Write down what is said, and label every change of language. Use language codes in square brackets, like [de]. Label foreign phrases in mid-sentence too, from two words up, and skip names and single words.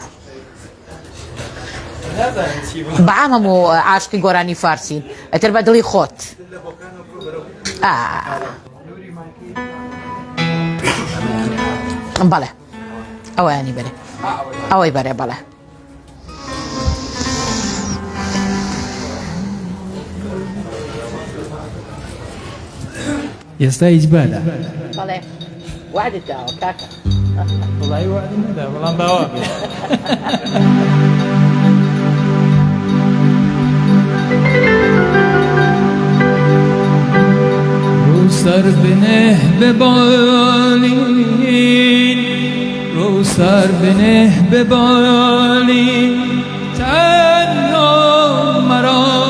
[ckb] بەعامەم و عاشقی گۆرانی فارسین ئەتر بە دڵی خۆت بەڵێ ئەوەیانی بەرێ ئەوەی بەرێ بەڵێ ئێستا هیچ بەدە بەڵێ وعدت داوە کاکە وڵی وعدی نەدا بەڵام [fa] باوا بێ رو سر بنه ببالین رو سر بنه ببالین تنها مرا